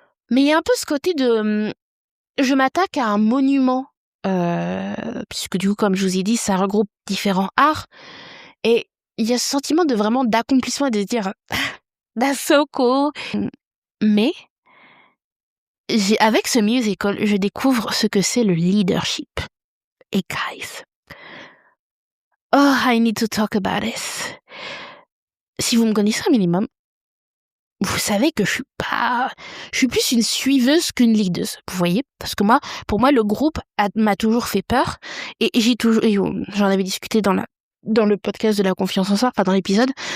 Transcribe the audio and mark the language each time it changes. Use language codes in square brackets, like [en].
[fr] Mais il y a un peu ce côté de je m'attaque à un monument, puisque du coup, comme je vous ai dit, ça regroupe différents arts, et il y a ce sentiment de vraiment d'accomplissement et de se dire [en] that's so cool. [fr] Mais avec ce musical, je découvre ce que c'est le leadership. Et [en] guys, oh, I need to talk about this. [fr] Si vous me connaissez un minimum, vous savez que je suis plus une suiveuse qu'une leaduse, vous voyez? Parce que pour moi, le groupe m'a toujours fait peur, et j'en avais discuté dans le podcast de la confiance en soi, enfin dans l'épisode.